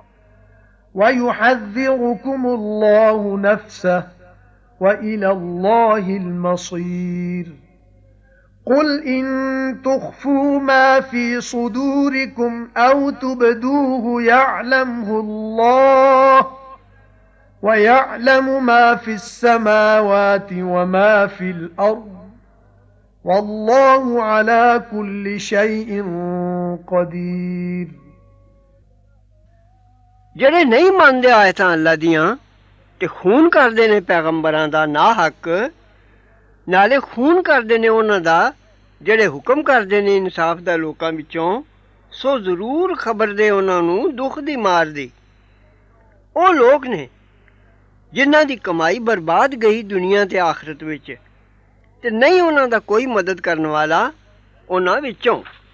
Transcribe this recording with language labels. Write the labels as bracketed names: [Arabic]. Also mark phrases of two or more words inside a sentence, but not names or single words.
[Arabic] ويحذركم الله نفسه وإلى الله المصير قل إن تخفوا ما في صدوركم أو تبدوه يعلمه الله ويعلم ما في السماوات وما في الأرض والله على كل شيء قدير [Punjabi] ਜਿਹੜੇ ਨਹੀਂ ਮੰਨਦੇ ਆਇਤਾਂ ਅੱਲਾ ਦੀਆਂ ਤੇ ਖੂਨ ਕਰਦੇ ਨੇ ਪੈਗੰਬਰਾਂ ਦਾ ਨਾ ਹੱਕ ਨਾਲੇ ਖੂਨ ਕਰਦੇ ਨੇ ਉਹਨਾਂ ਦਾ ਜਿਹੜੇ ਹੁਕਮ ਕਰਦੇ ਨੇ ਇਨਸਾਫ ਦਾ ਲੋਕਾਂ ਵਿੱਚੋਂ ਸੋ ਜ਼ਰੂਰ ਖਬਰ ਦੇ ਉਹਨਾਂ ਨੂੰ ਦੁੱਖ ਦੀ ਮਾਰ ਦੀ ਉਹ ਲੋਕ ਨੇ ਜਿਨ੍ਹਾਂ ਦੀ ਕਮਾਈ ਬਰਬਾਦ ਗਈ ਦੁਨੀਆ ਤੇ ਆਖਰਤ ਵਿੱਚ ਤੇ ਨਹੀਂ ਉਹਨਾਂ ਦਾ ਕੋਈ ਮਦਦ ਕਰਨ ਵਾਲਾ ਉਹਨਾਂ ਵਿੱਚੋਂ